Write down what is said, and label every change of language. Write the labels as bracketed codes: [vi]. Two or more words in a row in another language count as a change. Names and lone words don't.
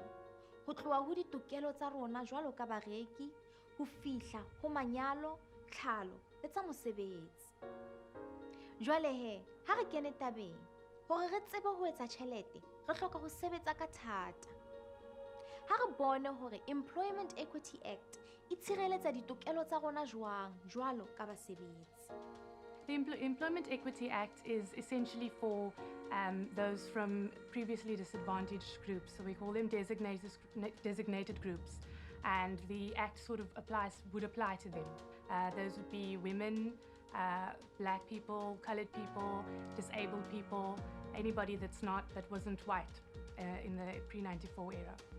[st] Ho tloha ho ditokelo tsa rona jwalo ka bareki, ho fihla ho manyalo, tlhalo le tsa mosebetsi. Jwale he, ha re kene tabeng, hore re tsebe ho etsa tjhelete, re hloka ho sebetsa ka thata. Ha re bone hore Employment Equity Act e tshireletsa ditokelo tsa rona jwang jwalo ka basebetsi. [en] The Employment Equity Act is essentially for those from previously disadvantaged groups. So we call them designated groups. And the Act sort of would apply to them. Those would be women, black people, colored people, disabled people, anybody that wasn't white in the pre-94 era.